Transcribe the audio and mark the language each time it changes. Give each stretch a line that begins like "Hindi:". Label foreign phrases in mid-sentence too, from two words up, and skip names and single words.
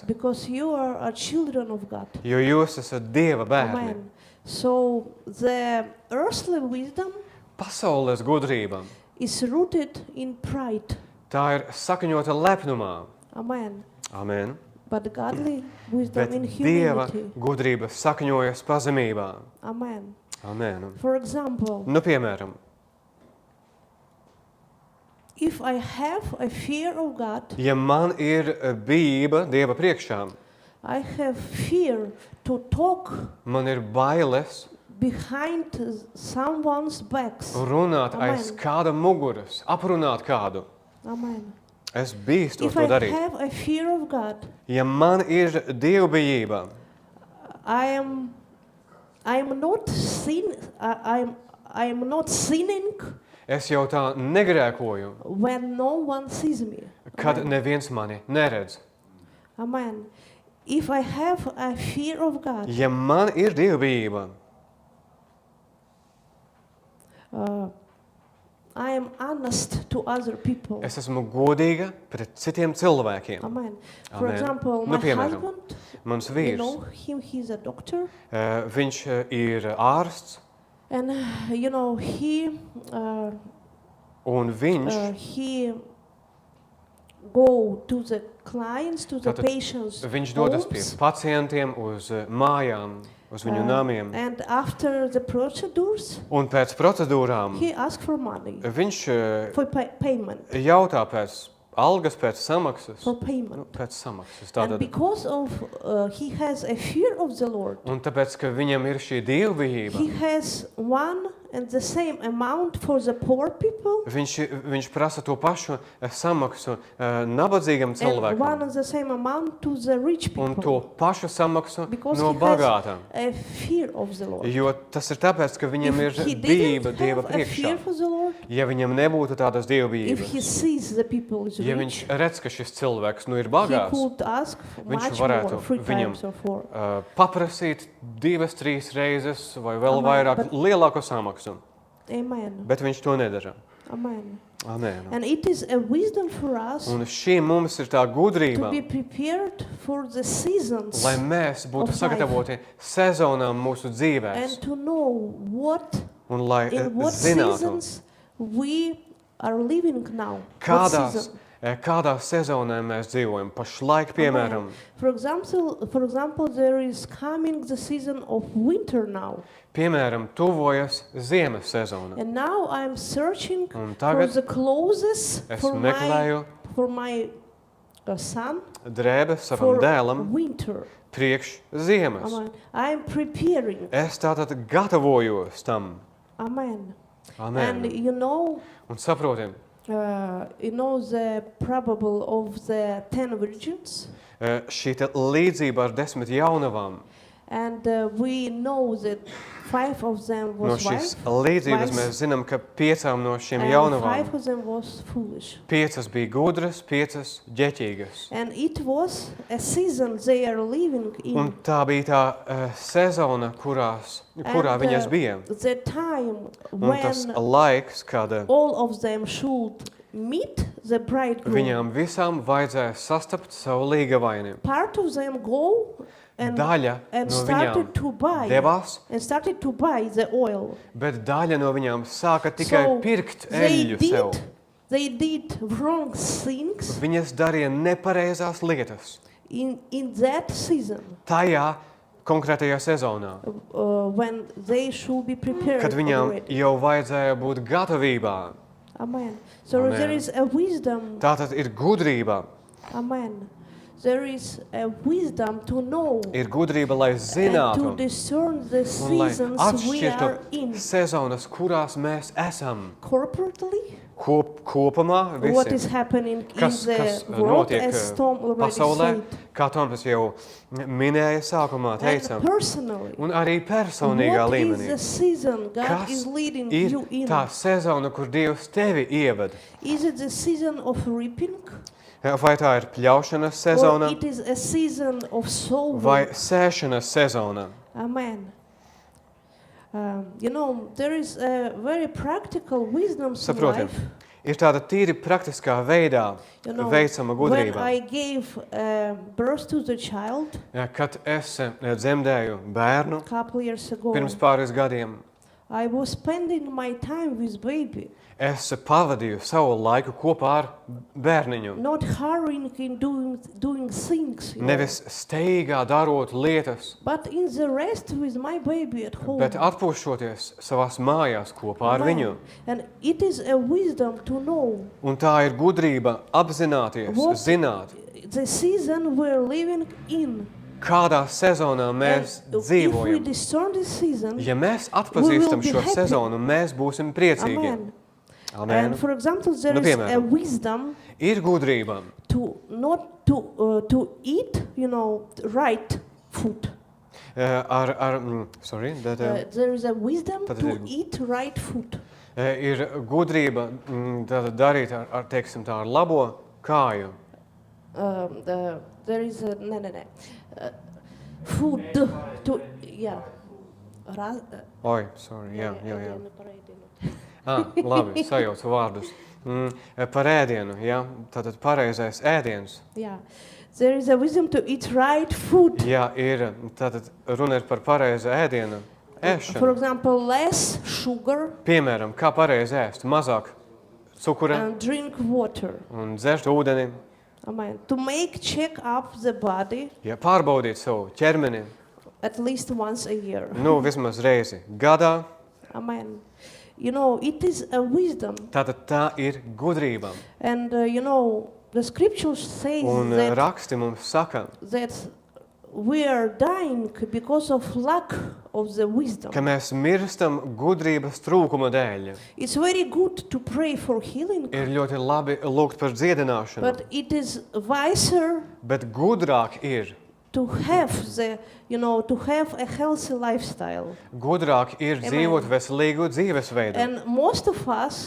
English: because you are children of God.
Latvian: Jo jūs esat Dieva bērni.
English: Amen. So the earthly wisdom
Latvian: Pasaules gudrība,
English: is rooted in pride.
Latvian: tā ir sakņota lepnumā. Amen. Amen.
English: But godly wisdom
Latvian: Bet
English: in
Latvian: Dieva
English: humility.
Latvian: gudrība sakņojas pazemībā. Amen. Amen.
English: For example,
Latvian: Nu, piemēram,
English: if I have a fear of God,
Latvian: ja man ir bijība Dieva priekšā,
English: I have fear to talk
Latvian: man ir bailes
English: behind someone's backs.
Latvian: runāt aiz Amen. kāda muguras, aprunāt kādu. Amen. Es bīstu
English: If
Latvian: to
English: I
Latvian: darīt.
English: have a fear of God,
Latvian: Ja man ir dievbijība,
English: I am not sinning
Latvian: es jau tā negrēkoju,
English: when no one sees me.
Latvian: kad Amen. neviens mani neredz.
English: Amen. If I have a fear of God,
Latvian: Ja man ir dievbijība,
English: I am honest to other people.
Latvian: es esmu godīga pret citiem cilvēkiem.
English: Amen. For
Latvian: Amen.
English: example,
Latvian: Nu,
English: my
Latvian: piemēram,
English: husband,
Latvian: Mans
English: you
Latvian: vīrs,
English: know him, he's a doctor.
Latvian: Viņš ir ārsts,
English: And you know
Latvian: un viņš
English: he go to the clients, to the
Latvian: Tātad
English: patients'
Latvian: Viņš dodas pie
English: homes,
Latvian: pacientiem, uz mājām, uz viņu namiem.
English: and after the procedures,
Latvian: Un pēc procedūrām
English: he asks for money
Latvian: viņš
English: for payment,
Latvian: jautā pēc algas, pēc samaksas.
English: for payment.
Latvian: Pēc samaksas.
English: And
Latvian: Tātad.
English: because of he has a fear of the Lord,
Latvian: Un tāpēc, ka viņam ir šī dievbijība,
English: he has one and the same amount for the poor people
Latvian: viņš prasa to pašu samaksu nabadzīgam
English: and one
Latvian: cilvēkam.
English: and the same amount to the rich
Latvian: Un to
English: people.
Latvian: pašu samaksu
English: Because
Latvian: no
English: he
Latvian: bagātām.
English: has a fear of the Lord.
Latvian: Jo tas ir tāpēc, ka viņam ir
English: If he
Latvian: bijība
English: didn't
Latvian: Dieva
English: have a fear
Latvian: priekšā.
English: for the Lord,
Latvian: Ja viņam nebūtu tādas
English: if he
Latvian: dievbijības,
English: sees the people is
Latvian: ja
English: rich,
Latvian: viņš redz, ka šis cilvēks ir
English: he
Latvian: bagāts,
English: could ask
Latvian: viņš
English: much
Latvian: varētu
English: more, 3
Latvian: viņam
English: times or 4.
Latvian: paprasīt 2, 3 reizes vai vēl
English: Amen,
Latvian: vairāk bet- lielāku samaksu. Amen. Bet viņš to nedara. Amen. Amen.
English: And it is a wisdom for us
Latvian: Un šī mums ir tā
English: to
Latvian: gudrība,
English: be prepared for the seasons
Latvian: lai mēs būtu
English: of
Latvian: sagatavoti sezonām mūsu dzīvēs.
English: and to know what
Latvian: Un lai
English: in what
Latvian: zinātu,
English: seasons we are living now. What
Latvian: kādās,
English: season?
Latvian: kādā sezonā mēs dzīvojam. Pašlaik, piemēram, Amen.
English: For example, there is coming the season of winter now.
Latvian: tuvojas ziemas sezona.
English: And now I'm searching
Latvian: Un
English: for
Latvian: tagad
English: the clothes
Latvian: es
English: for
Latvian: meklēju
English: my son
Latvian: drēbes savam
English: for
Latvian: dēlam
English: winter.
Latvian: priekš ziemas.
English: Amen. I'm preparing.
Latvian: Es tātad gatavojos tam. Amen. Amen.
English: And you know the parable of the 10 virgins.
Latvian: Šī te līdzība ar 10 jaunavām.
English: And we know that 5 of them
Latvian: No
English: was
Latvian: šīs
English: wise,
Latvian: līdzības
English: wise,
Latvian: mēs zinām, ka 5 no šīm
English: and
Latvian: jaunavām
English: 5 of them was foolish.
Latvian: 5 bija gudras, 5 ģeķīgas.
English: And it was a season they are living in.
Latvian: Un tā bija tā sezona, kurā
English: And,
Latvian: viņas bija.
English: The time
Latvian: Un tas
English: when
Latvian: laiks, kad
English: all of them should meet the bridegroom.
Latvian: viņām visām vajadzēja sastapt savu līgavaini.
English: Part of them go and
Latvian: Daļa
English: and
Latvian: no
English: started to
Latvian: viņām
English: buy
Latvian: devās,
English: and started to buy the oil.
Latvian: bet daļa no viņām sāka tikai
English: So
Latvian: pirkt
English: they
Latvian: eļļu sev.
English: did wrong things
Latvian: Viņas darīja nepareizās lietas
English: in that season
Latvian: tajā konkrētajā sezonā,
English: when they should be prepared
Latvian: kad viņām
English: already.
Latvian: jau vajadzēja būt gatavībā.
English: Amen. So
Latvian: Amen.
English: there is a wisdom.
Latvian: Tātad ir gudrība. Amen.
English: There is a wisdom to know
Latvian: Ir gudrība, lai
English: and to
Latvian: zinātu
English: discern the
Latvian: un lai
English: seasons we are
Latvian: atšķirtu
English: in
Latvian: sezonas, kurās mēs esam.
English: corporately.
Latvian: Kopumā
English: What
Latvian: visi,
English: is happening
Latvian: kas
English: in the
Latvian: notiek
English: world, as Tom already
Latvian: pasaulē,
English: said,
Latvian: kā Toms jau minēja sākumā, teica,
English: and personally.
Latvian: un arī personīgā
English: What is
Latvian: līmenī.
English: the season God
Latvian: Kas
English: is leading
Latvian: ir
English: you in?
Latvian: tā sezona, kur Dievs tevi ieved?
English: Is it the season of reaping?
Latvian: Vai tā ir pļaušanas
English: Or
Latvian: sezona
English: it is a season of sowing?
Latvian: vai sēšanas sezona? Amen.
English: You know, there is a very practical wisdom in
Latvian: Saprotiet,
English: life.
Latvian: ir tāda tīri praktiskā veidā
English: You know,
Latvian: veicama
English: when
Latvian: gudrība.
English: I gave birth to the child
Latvian: Kad es dzemdēju bērnu
English: a couple years ago,
Latvian: pirms pāris gadiem,
English: I was spending my time with baby,
Latvian: es pavadīju savu laiku kopā ar bērniņu.
English: not hurrying in doing things, you know,
Latvian: Nevis steigā darot lietas,
English: but in the rest with my baby at home.
Latvian: bet atpūšoties savās mājās kopā ar Amen. viņu.
English: And it is a wisdom to know
Latvian: Un tā ir gudrība apzināties,
English: What-
Latvian: zināt,
English: the season we're living in.
Latvian: kādā sezonā mēs
English: And if we
Latvian: dzīvojam.
English: discern this season,
Latvian: Ja mēs atpazīstam
English: be
Latvian: šo
English: happy.
Latvian: sezonu, mēs būsim priecīgi. amen. Amen.
English: And for example, there
Latvian: Nu,
English: is a
Latvian: piemēram.
English: wisdom
Latvian: Ir gudrība
English: to not to eat, right food. There is a wisdom
Latvian: Tad
English: to
Latvian: ir-
English: eat right food.
Latvian: ir gudrība tātad darīt teiksim tā, ar labo kāju.
English: There is a food to
Latvian: Oi, sorry, jā. Labi, sajaucu vārdus. Par ēdienu, jā, tātad pareizais ēdiens.
English: Yeah. There is a wisdom to eat right food.
Latvian: Jā, tātad runa ir par pareizu ēdienu ēšanu.
English: For example, less sugar
Latvian: Piemēram, kā pareizi ēst, mazāk cukura
English: and drink water.
Latvian: un dzert ūdeni,
English: Amen. To check up the body
Latvian: ja pārbaudīt savu ķermeni,
English: at least once a year.
Latvian: vismaz reizi gadā,
English: Amen. It is a wisdom.
Latvian: tātad tā ir gudrība.
English: And the scriptures says
Latvian: Un
English: that
Latvian: raksti mums saka,
English: we are dying because of lack of the wisdom.
Latvian: ka mēs mirstam gudrības trūkuma dēļ.
English: It's very good to pray for healing,
Latvian: Ir ļoti labi lūgt par dziedināšanu,
English: but it is wiser
Latvian: bet gudrāk ir,
English: to have to have a healthy lifestyle.
Latvian: gudrāk ir Amen. dzīvot veselīgu dzīvesveidu.
English: And most of us,